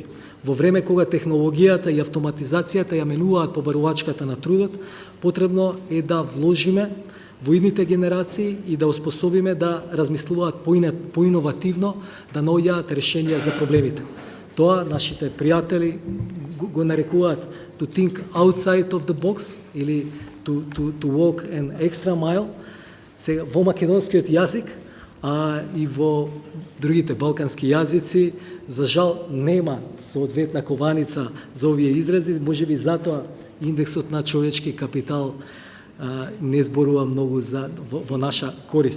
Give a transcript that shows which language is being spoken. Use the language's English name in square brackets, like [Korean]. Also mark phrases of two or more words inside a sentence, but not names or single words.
[Macedonian] Во време кога технологијата и автоматизацијата ја менуваат побарувачката на трудот, потребно е да вложиме во идните генерации и да успособиме да размислуваат поиновативно, да наоѓаат решенија за проблемите. Тоа нашите пријатели го нарекуваат [English] to think outside of the box [Macedonian] или [English] to walk an extra mile. [Macedonian] Сега во македонскиот јазик, а и во другите балкански јазици, за жал нема соодветна кованица за овие изрази, можеби затоа индексот на човечки капитал не зборува многу во наша корист.